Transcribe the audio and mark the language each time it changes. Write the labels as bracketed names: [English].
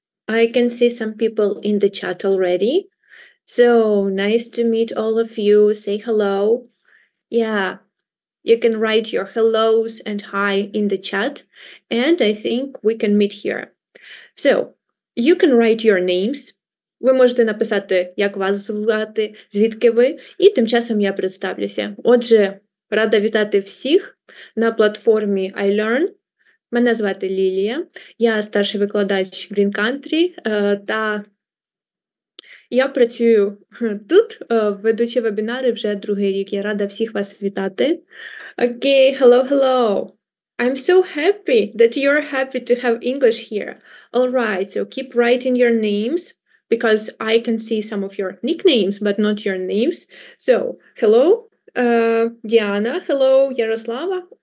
[English] I can see some people in the chat already. So nice to meet all of you. Say hello. Yeah, you can write your hellos and hi in the chat. And I think we can meet here. So you can write your names. [Ukrainian] Ви можете написати, як вас звати, звідки ви, і тим часом я представлюся. Отже, рада вітати всіх на платформі iLearn. Мене звати Лілія, я старший викладач Green Country, та я працюю тут, ведучи вебінари вже другий рік. Я рада всіх вас вітати. [English] Okay, hello. I'm so happy that you're happy to have English here. All right, so keep writing your names, because I can see some of your nicknames, but not your names. So, hello, Diana. Hello, Yaroslava.